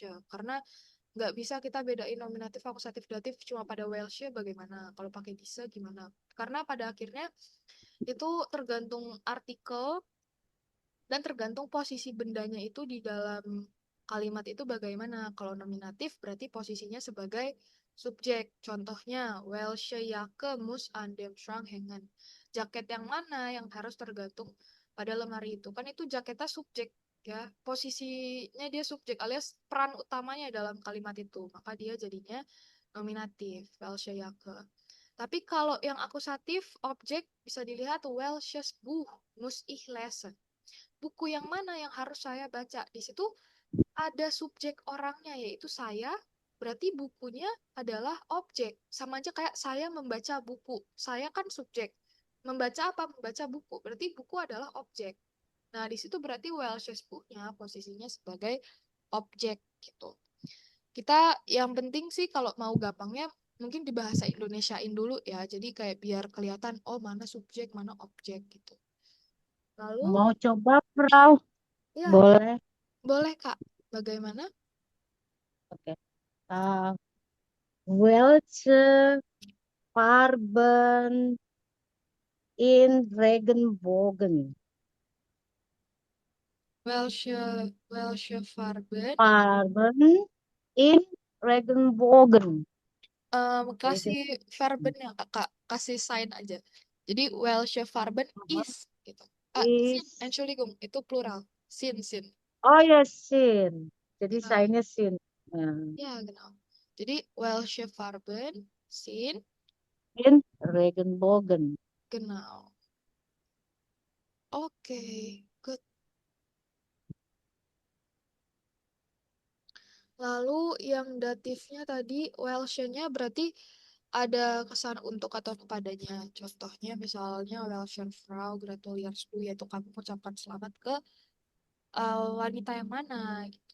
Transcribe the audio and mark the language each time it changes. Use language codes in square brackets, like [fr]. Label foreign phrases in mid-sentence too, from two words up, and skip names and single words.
[id] Karena nggak bisa kita bedain nominatif, akusatif, datif cuma pada Welsh bagaimana. Kalau pakai bisa gimana? Karena pada akhirnya itu tergantung artikel dan tergantung posisi bendanya itu di dalam kalimat itu bagaimana. Kalau nominatif berarti posisinya sebagai subjek. Contohnya, [de] welche Jacke muss an dem Schrank hängen. [id] Jaket yang mana yang harus tergantung pada lemari itu. Kan itu jaketnya subjek ya. Posisinya dia subjek alias peran utamanya dalam kalimat itu. Maka dia jadinya nominatif, [de] welche Jacke. [id] Tapi kalau yang akusatif, objek bisa dilihat [de] welches Buch muss ich lesen. [id] Buku yang mana yang harus saya baca? Di situ ada subjek orangnya, yaitu saya, berarti bukunya adalah objek. Sama aja kayak saya membaca buku. Saya kan subjek. Membaca apa? Membaca buku. Berarti buku adalah objek. Nah, di situ berarti Welsh's book-nya posisinya sebagai objek gitu. Kita yang penting sih kalau mau gampangnya mungkin dibahasa Indonesiain dulu ya. Jadi kayak biar kelihatan oh mana subjek, mana objek gitu. Lalu Mau coba, Frau? ya Boleh. boleh Kak. Bagaimana? Oke. [de] Welche Farben in Regenbogen? Welche Farben? Farben in Regenbogen. [id] Kasih verben ya Kak, kasih sign aja. Jadi [de] Welche Farben is [id] gitu. Sin, [de] Is, Entschuldigung, [id] itu plural. Sin. oh ya, sin. Jadi [de] Genau. [id] sign-nya sin. Nah, Ya, [de] genau. Jadi Welche Farben, sin, in Regenbogen. genau. [en] Oke, good. [id] Lalu yang datifnya tadi Welche-nya berarti ada kesan untuk atau kepadanya. Contohnya misalnya [de] Welche Frau gratuliert du, [id] yaitu kamu mengucapkan selamat ke wanita yang mana gitu.